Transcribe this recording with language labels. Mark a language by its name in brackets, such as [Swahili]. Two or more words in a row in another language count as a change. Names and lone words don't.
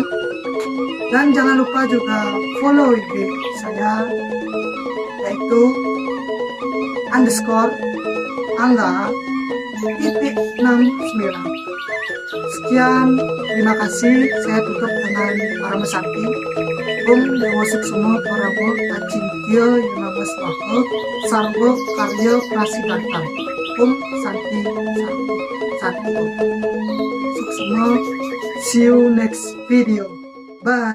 [Indonesian] Dan jangan lupa juga follow IG saya, yaitu _Angga_69. Sekian, terima kasih. Saya tutup dengan Para Mesakti. [Sanskrit] Om Dewa Suksma Paramo Acintya Yunama Swaha Sarva Karya Prasiddhanta. Om Santi Santi Santi Om. Suksma. [English] See you next video. Bye.